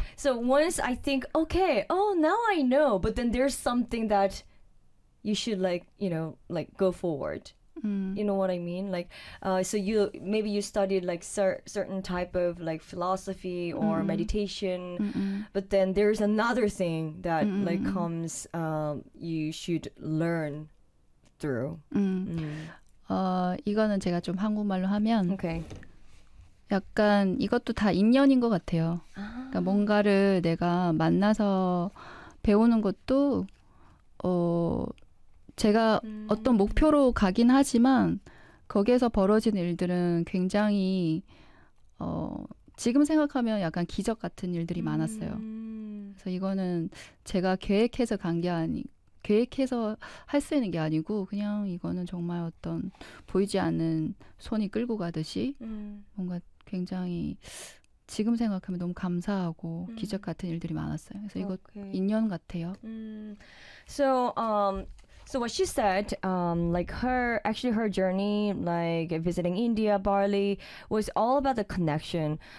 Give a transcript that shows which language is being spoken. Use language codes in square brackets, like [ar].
[en] So once I think, okay, oh, now I know, but then there's something that you should like go forward. You know what I mean? Like, so you maybe you studied like certain type of like philosophy or meditation, but then there's another thing that like comes, you should learn through. [ko] 이거는 제가 좀 한국말로 하면 [en] Okay. [ko] 약간 이것도 다 인연인 것 같아요. 그러니까 뭔가를 내가 만나서 배우는 것도 제가 어떤 목표로 가긴 하지만 거기에서 벌어진 일들은 굉장히 지금 생각하면 약간 기적 같은 일들이 많았어요. 그래서 이거는 제가 계획해서 간게 아니, 계획해서 할수 있는 게 아니고, 그냥 이거는 정말 어떤 보이지 않는 손이 끌고 가듯이 뭔가 굉장히 지금 생각하면 너무 감사하고 기적 같은 일들이 많았어요. 그래서 이거 [en] Okay. [ko] 인연 같아요. [en] So what she said, like her journey, like visiting India, Bali, was all about the connection.